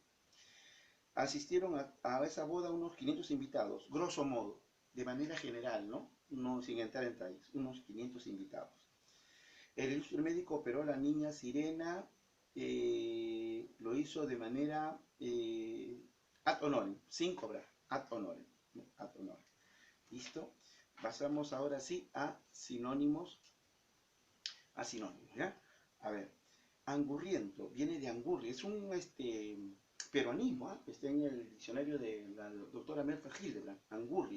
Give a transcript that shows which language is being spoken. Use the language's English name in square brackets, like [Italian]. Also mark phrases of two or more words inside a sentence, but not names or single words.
[Spanish] Asistieron a esa boda unos 500 invitados, [Latin] grosso modo, [Spanish] de manera general, ¿no? No sin entrar en detalles, unos 500 invitados. El ilustre médico operó a la niña Sirena, lo hizo de manera [Latin] ad honorem, [Spanish] sin cobrar, [Latin] ad honorem. [Spanish] ¿Listo? Pasamos ahora sí a sinónimos, ¿ya? A ver, angurriento, viene de angurria, es un peronismo, ¿eh? Está en el diccionario de la doctora Merfa Hildebrand, angurria.